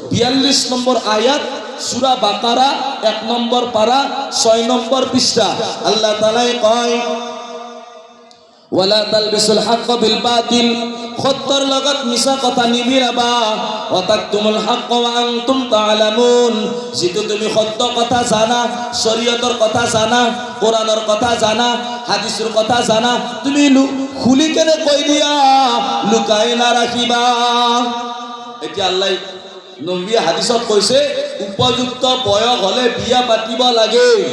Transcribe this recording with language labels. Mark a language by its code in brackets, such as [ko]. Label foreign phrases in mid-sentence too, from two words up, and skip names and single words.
[as] 42 নম্বর আয়াত, সূরা বাকারা 1 নম্বর পারা 6 নম্বর পৃষ্ঠা। আল্লাহ তাআলা কয় [ar] ولا تلبسوا الحق بالباطل, [as] সত্যৰ লগত মিছা কথা নিমিলাবা, [ar] و تكتموا الحق و أنتم تعلمون, [as] যেটো তুমি সত্য কথা জানা, শরীয়তৰ কথা জানা, কোরআনৰ কথা জানা, হাদিসৰ কথা জানা, তুমি খুলি কেনে কৈ দিয়া, লুকাই নাৰাখিবা। এতিয়া আল্লাহ নবী হাদিসত কৈছে উপযুক্ত বয়স হলে বিয়া পাতিব লাগে।